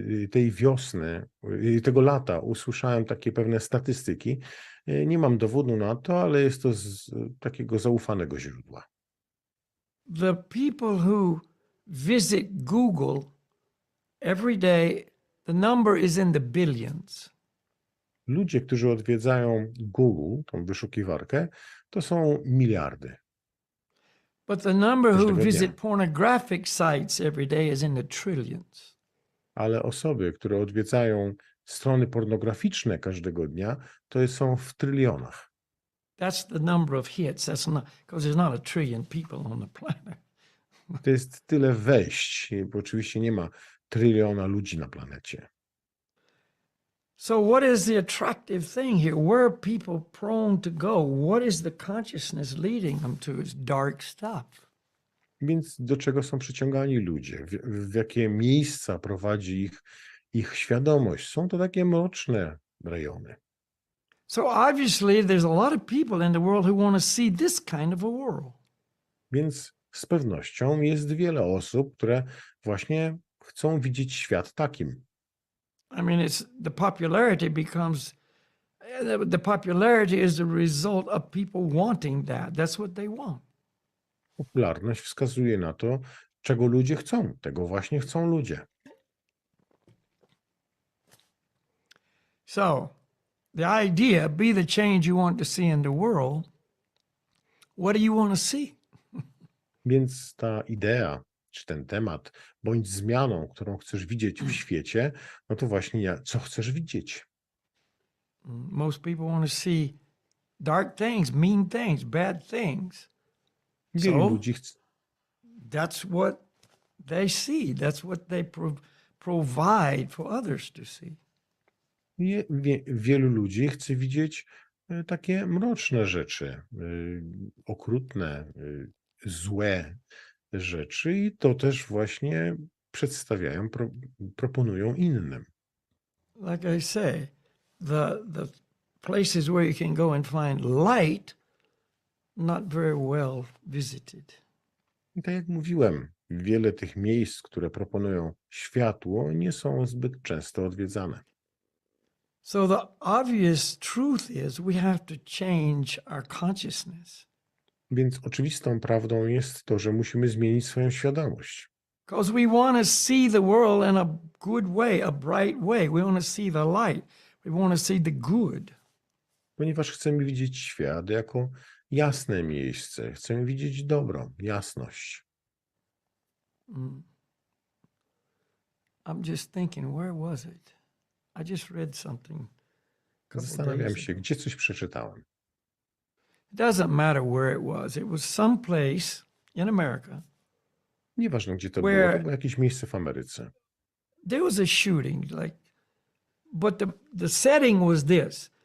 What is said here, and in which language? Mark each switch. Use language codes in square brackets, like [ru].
[pl] Tej wiosny, tego lata usłyszałem takie pewne statystyki. Nie mam dowodu na to, ale jest to z takiego zaufanego źródła. [en] The people who visit Google every day, the number is in the billions. [pl] Ludzie, którzy odwiedzają Google, tą wyszukiwarkę, to są miliardy. [en] But the number who [pl] Każdego dnia. [en] visit pornographic sites every day is in the trillions. [pl] Ale osoby, które odwiedzają strony pornograficzne każdego dnia, to są w trylionach. [en] That's the number of hits. That's not because there's not a trillion people on the planet. [pl] To jest tyle wejść, bo oczywiście nie ma tryliona ludzi na planecie. [en] So what is the attractive thing here? Where are people prone to go? What is the consciousness leading them to? It's dark stuff. [pl] Więc do czego są przyciągani ludzie? W jakie miejsca prowadzi ich świadomość? Są to takie mroczne rejony. [en] So obviously there's a lot of people in the world who want to see this kind of a world. [pl] Więc z pewnością jest wiele osób, które właśnie chcą widzieć świat takim. [en] I mean, the popularity is the result of people wanting that. That's what they want. [pl] Popularność wskazuje na to, czego ludzie chcą. Tego właśnie chcą ludzie. [en] So, the idea, be the change you want to see in the world. What do you want to see? [pl] Więc ta idea, czy ten temat, bądź zmianą, którą chcesz widzieć w świecie, no to właśnie co chcesz widzieć? [en] Most people want to see dark things, mean things, bad things. [pl] Wielu ludzi chce. [en] That's what they see. That's what they provide for others to see. [pl] Wielu ludzi chce widzieć takie mroczne rzeczy, okrutne, złe rzeczy i to też właśnie przedstawiają, proponują innym. [en] Like I say, the places where you can go and find light, not very well visited. [pl] I tak jak mówiłem, wiele tych miejsc, które proponują światło, nie są zbyt często odwiedzane. [en] So the obvious truth is we have to change our consciousness. [pl] Więc oczywistą prawdą jest to, że musimy zmienić swoją świadomość. [en] Because we want to see the world in a good way, a bright way. We want to see the light. We want to see the good. [pl] Ponieważ chcemy widzieć świat jako jasne miejsce. Chcemy widzieć dobro, jasność. [en] I'm just thinking, where was it? I just read something. [pl] Zastanawiam się, gdzie coś przeczytałem. [en] It doesn't matter where it was. It was some place in America. [pl] Nieważne, gdzie to było jakieś miejsce w Ameryce. [en] There was a shooting, but the setting was this.